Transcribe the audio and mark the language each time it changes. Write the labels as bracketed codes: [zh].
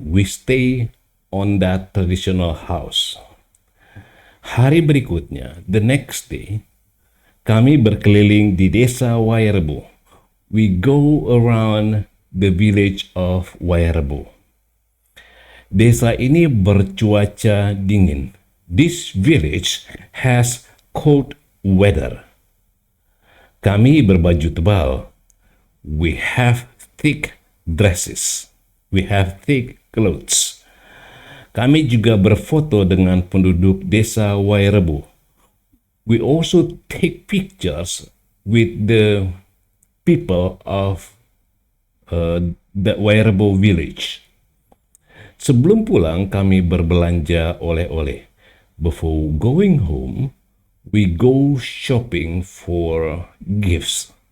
[en] We stay on that traditional house. [id] Hari berikutnya, the next day, kami berkeliling di desa Wairebo. [en] We go around the village of Wairebo. [id] Desa ini bercuaca dingin. [en] This village has cold weather. Kami berbaju tebal. We have thick dresses. We have thick clothes. [id] Kami juga berfoto dengan penduduk desa Wairebo. [en] We also take pictures with the people of the Wairebo village. Sebelum pulang, kami berbelanja oleh-oleh. Before going home, we go shopping for gifts.